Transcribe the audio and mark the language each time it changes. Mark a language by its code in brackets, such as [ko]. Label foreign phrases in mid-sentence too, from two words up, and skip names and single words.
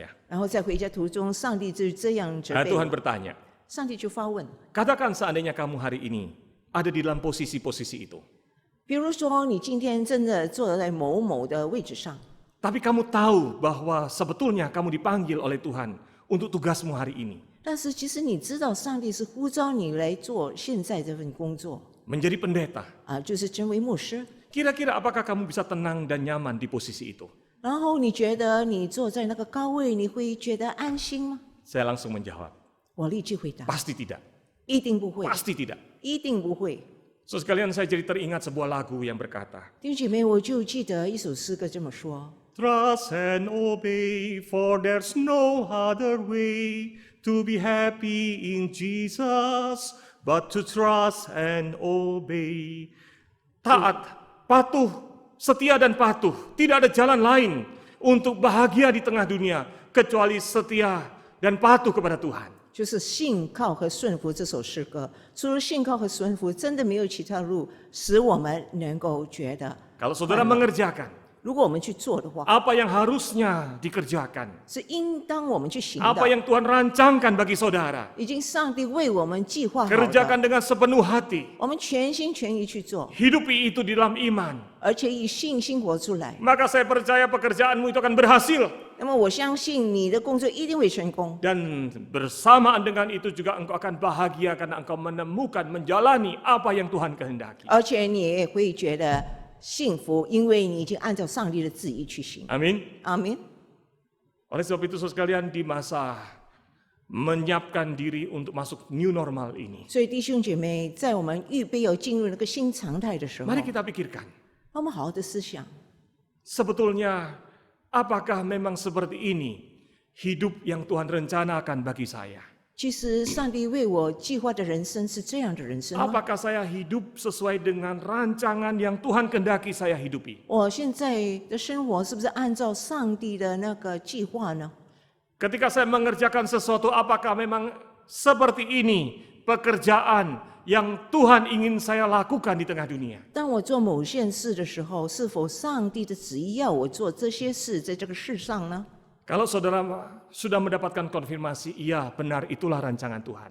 [zh] 然后在回家途中，上帝就这样责备 Tuhan 我， bertanya, 上帝就发问： [id] katakan seandainya kamu hari ini ada di dalam posisi-posisi itu. [zh] 比如说你今天真的坐在某某的位置上， [id] Tapi kamu tahu bahwa sebetulnya kamu dipanggil oleh Tuhan untuk tugasmu hari ini. [zh] 但是其实你知道，上帝是呼召你来做现在这份工作 [id] Menjadi pendeta. [zh] 就是成为牧师。 [id] Kira-kira apakah kamu bisa tenang dan nyaman di posisi itu? [zh] 然后你觉得你坐在那个高位，你会觉得安心吗？ [id] Saya langsung menjawab, [zh] 我立即回答： [id] pasti tidak. [zh] 一定不会， [id] Pasti tidak. [zh] 一定不会。 [id] So sekalian saya jadi teringat sebuah lagu yang berkata, [zh] 弟兄姐妹，我就记得一首诗歌这么说： [en] Trust and obey, for there's no other way to be happy in Jesus, but to trust and obey. [id] Taat, patuh, setia dan patuh. Tidak ada jalan lain untuk bahagia di tengah dunia kecuali setia dan patuh kepada Tuhan. [zh] 就是信靠和顺服这首诗歌。除了信靠和顺服，真的没有其他路使我们能够觉得。 [id] Kalau saudara mengerjakan [zh] 如果我们去做的话， [id] apa yang harusnya dikerjakan, [zh] 是应当我们去行 apa 的。 [id] yang Tuhan rancangkan bagi saudara, [zh] 已经上帝为我们计划好 kerjakan 的， [id] dengan sepenuh hati. [zh] 我们全心全意去做， [id] Hidupi itu di dalam iman. [zh] 而且以信心活出来。 [id] Maka saya percaya pekerjaanmu itu akan berhasil. [zh] 那么我相信你的工作一定会成功， [id] Dan bersamaan dengan itu juga engkau akan bahagia karena engkau menemukan, menjalani apa yang Tuhan kehendaki. [zh] 而且你也会觉得幸福，因为你已经按照上帝的旨意去行。 Amin. 阿明。 [id] Oleh sebab itu saudara sekalian, di masa menyiapkan diri untuk masuk [en] new normal [id] ini, [zh] 所以弟兄姐妹，在我们预备要进入那个新常态的时候， [id] mari kita pikirkan, [zh] 让我们好好的思想， [id] sebetulnya apakah memang seperti ini hidup yang Tuhan rencanakan bagi saya? [zh] 其实上帝为我计划的人生是这样的人生吗？ [id] Apakah saya hidup sesuai dengan rancangan yang Tuhan kehendaki saya hidupi? [zh] 我现在的生活是不是按照上帝的那个计划呢？ [id] Ketika saya mengerjakan sesuatu, apakah memang seperti ini pekerjaan yang Tuhan ingin saya lakukan di tengah dunia? [zh] 当我做某件事的时候，是否上帝的旨意要我做这些事在这个世上呢？ [id] Kalau saudara sudah mendapatkan konfirmasi, iya benar itulah rancangan Tuhan.